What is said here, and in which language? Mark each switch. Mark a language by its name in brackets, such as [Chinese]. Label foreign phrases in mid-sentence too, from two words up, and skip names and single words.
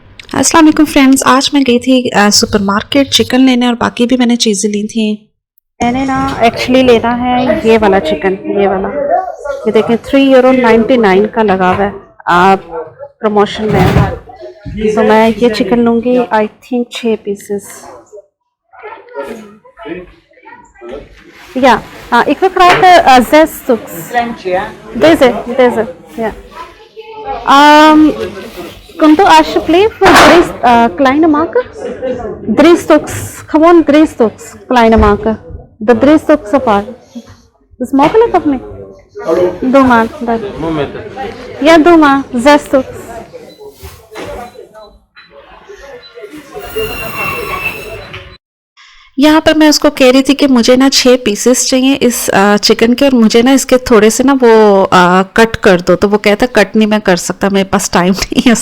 [Arabic] السلام عليكم [Hindi] फ्रेंड्स। आज मैं गई थी सुपरमार्केट चिकन लेने और बाकी भी मैंने चीज़ें ली थी। मैंने ना एक्चुअली लेना है ये वाला चिकन, ये वाला, ये देखें €3.99 का लगा हुआ है, आप प्रमोशन में है। तो मैं ये चिकन लूँगी, [English] I think [Hindi] 6 पीसेस। [Dutch] Ja, ik wil graag 6 stuks. Deze, ja. Kunt u alsjeblieft drie kleine maken? 3 stuks, gewoon 3 stuks kleine maken. De 3 stuks apart. Is mogelijk of niet? Doe maar. Ja, doe maar, 6 stuks. [Hindi] यहाँ पर मैं उसको कह रही थी कि मुझे ना 6 पीसेस चाहिए इस चिकन के, और मुझे ना इसके थोड़े से ना वो कट कर दो। तो वो कहता कट नहीं मैं कर सकता, मेरे पास टाइम नहीं है।